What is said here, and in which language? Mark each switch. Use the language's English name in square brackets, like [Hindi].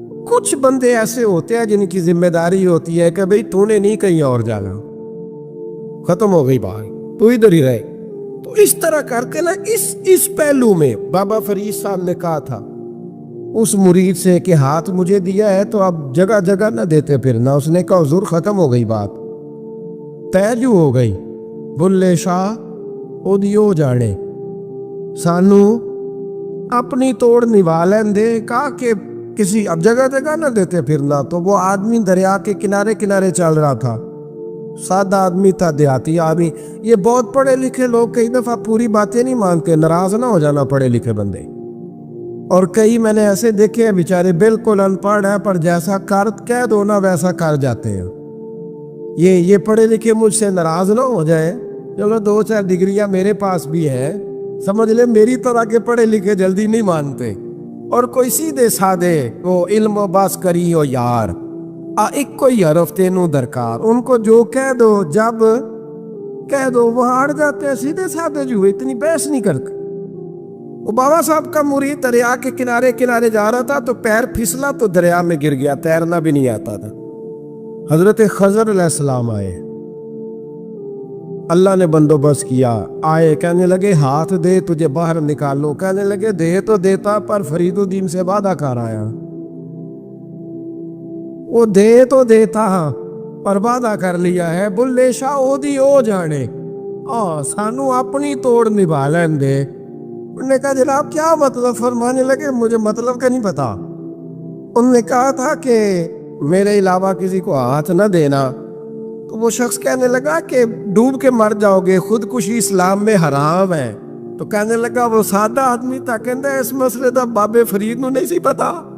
[Urdu] کچھ بندے ایسے ہوتے ہیں جن کی ذمہ داری ہوتی ہے کہ بھئی تو نے نہیں کہیں اور جانا, ختم ہو گئی بات, تو ادھر ہی رہے. تو اس طرح کر کے نا اس پہلو میں بابا فرید صاحب نے کہا تھا اس مرید سے کہ ہاتھ مجھے دیا ہے تو اب جگہ جگہ نہ دیتے پھرنا. اس نے کہا حضور ختم ہو گئی بات, طے جو ہو گئی. [Punjabi] بلے شاہ او دیو جانے, سانو اپنی توڑ نبھا لین دے. [Urdu] کہا کہ کسی اب جگہ جگہ نہ دیتے پھرنا. تو وہ آدمی دریا کے کنارے کنارے چل رہا تھا, سادہ آدمی تھا, دیہاتی آدمی. یہ بہت پڑھے لکھے لوگ کئی دفعہ پوری باتیں نہیں مانتے, ناراض نہ ہو جانا پڑھے لکھے بندے. اور کئی میں نے ایسے دیکھے ہیں بیچارے بالکل ان پڑھ ہیں پر جیسا کہہ دو نا ویسا کر جاتے ہیں. یہ پڑھے لکھے مجھ سے ناراض نہ ہو جائیں, چلو 2-4 ڈگریاں میرے پاس بھی ہیں, سمجھ لے میری طرح کے پڑھے لکھے جلدی نہیں مانتے. اور کوئی سیدھے سادے وہ [Punjabi] علم و باس کری ہو یار, ایک کوئی حرف تینوں درکار, [Urdu] ان کو جو کہہ دو جب کہہ دو وہ اڑ جاتے ہیں. سیدھے سادے جو اتنی بحث نہیں کرتے. وہ بابا صاحب کا مرید دریا کے کنارے کنارے جا رہا تھا تو پیر پھسلا تو دریا میں گر گیا, تیرنا بھی نہیں آتا تھا. حضرت خضر علیہ السلام آئے, اللہ نے بندوبست کیا, آئے کہنے لگے ہاتھ دے تجھے باہر نکالو. کہنے لگے دے تو دیتا پر فرید الدین سے وعدہ کر آیا. وہ دے تو دیتا پر وعدہ کر لیا ہے. [Punjabi] بلے شاہ او دی او جانے, سانو اپنی توڑ نبھا لین دے. [Urdu] انہوں نے کہا جناب کیا مطلب؟ فرمانے لگے مجھے مطلب کا نہیں پتا. انہوں نے کہا تھا کہ میرے علاوہ کسی کو ہاتھ نہ دینا. تو وہ شخص کہنے لگا کہ ڈوب کے مر جاؤ گے, خودکشی اسلام میں حرام ہے. تو کہنے لگا وہ سادہ آدمی تھا, [Punjabi] کہندہ اس مسئلے دا بابے فرید نو نہیں سی پتا.